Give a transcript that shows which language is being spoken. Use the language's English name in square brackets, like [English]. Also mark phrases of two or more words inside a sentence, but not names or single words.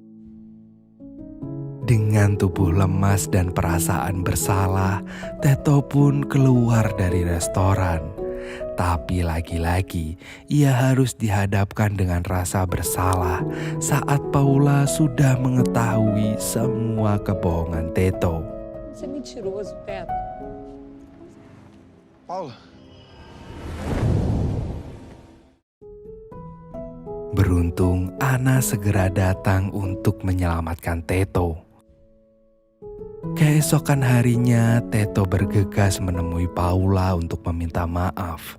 [Indonesian] Dengan tubuh lemas dan perasaan bersalah, Teto pun keluar dari restoran. Tapi lagi-lagi ia harus dihadapkan dengan rasa bersalah saat Paula sudah mengetahui semua kebohongan Teto. [Portuguese] Você é mentiroso, Teto. Paula. [Indonesian] Beruntung Ana segera datang untuk menyelamatkan Teto. Keesokan harinya, Teto bergegas menemui Paula untuk meminta maaf.